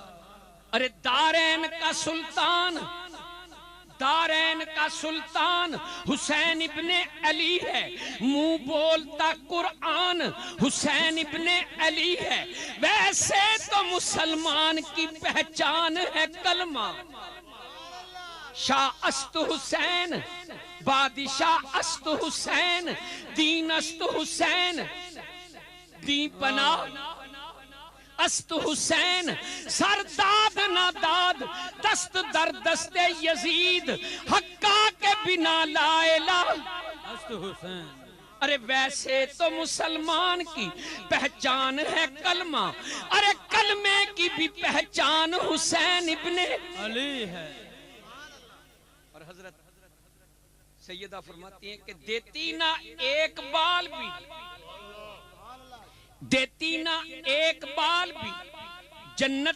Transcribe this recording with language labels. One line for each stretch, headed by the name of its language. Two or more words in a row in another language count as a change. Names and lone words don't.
Urdu: ارے دارین کا سلطان حسین ابن علی ہے منہ بولتا قرآن حسین ابن علی ہے ویسے تو مسلمان کی پہچان ہے کلمہ
Persian: شاہ است حسین بادشاہ است حسین دین است حسین دین پناہ است حسین سر داد نہ داد دست در دست یزید حقا کے بنا لا الہ است حسین
Urdu: ارے ویسے تو مسلمان کی پہچان ہے کلمہ ارے کلمے کی بھی پہچان حسین ابن علی ہے اور حضرت سیدہ فرماتی ہیں کہ دیتی نہ ایک بال بھی جنت